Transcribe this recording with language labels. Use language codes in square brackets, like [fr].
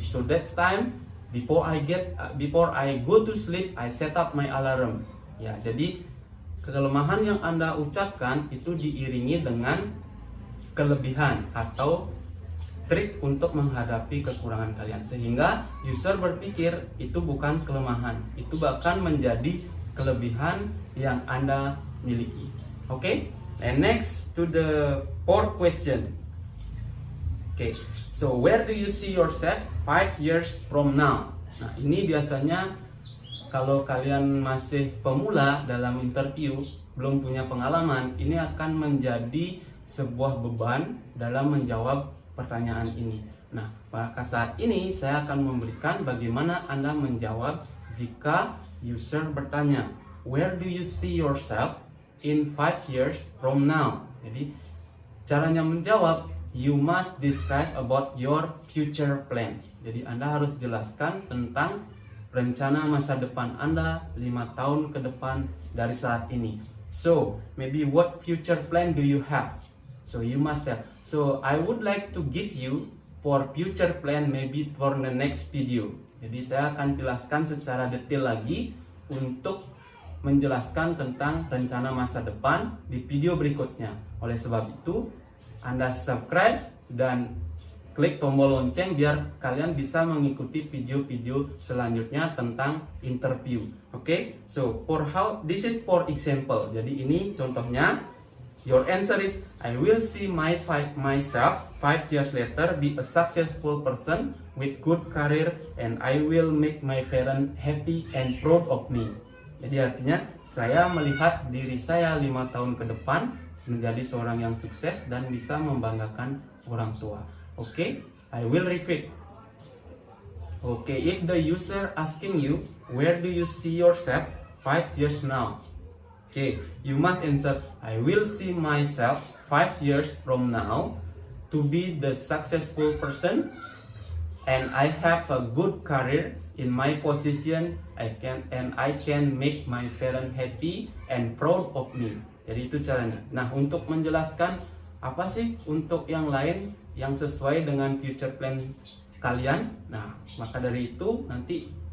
[en] So that's time before I go to sleep, I set up my alarm. [id] Ya, jadi kelemahan yang Anda ucapkan itu diiringi dengan kelebihan atau trik untuk menghadapi kekurangan kalian, sehingga user berpikir itu bukan kelemahan, itu bahkan menjadi kelebihan yang Anda miliki. [en] Okay, and next to the fourth question. Okay, so where do you see yourself 5 years from now? [id] Nah, ini biasanya kalau kalian masih pemula dalam interview, belum punya pengalaman, ini akan menjadi sebuah beban dalam menjawab pertanyaan ini. Nah, pada saat ini saya akan memberikan bagaimana Anda menjawab jika user bertanya, [en] where do you see yourself in 5 years from now? [id] Jadi, caranya menjawab, [en] you must describe about your future plan. [id] Jadi, Anda harus jelaskan tentang rencana masa depan Anda 5 tahun ke depan dari saat ini. [en] So, maybe what future plan do you have? So you must tell. So I would like to give you for future plan maybe for the next video. [id] Jadi saya akan jelaskan secara detail lagi untuk menjelaskan tentang rencana masa depan di video berikutnya. Oleh sebab itu, Anda subscribe dan klik tombol lonceng biar kalian bisa mengikuti video-video selanjutnya tentang interview. Okay? [en] So this is for example. [id] Jadi ini contohnya. [en] Your answer is, I will see myself 5 years later be a successful person with good career and I will make my parents happy and proud of me. [id] Jadi artinya, saya melihat diri saya 5 tahun ke depan menjadi seorang yang sukses dan bisa membanggakan orang tua. [en] Okay, I will repeat. Okay, if the user asking you, where do you see yourself 5 years now? Okay, you must answer, I will see myself 5 years from now to be the successful person and I have a good career in my position. I can make my parents happy and proud of me. [id] Jadi itu caranya. Nah, untuk menjelaskan apa sih untuk yang lain yang sesuai dengan future plan kalian, nah maka dari itu nanti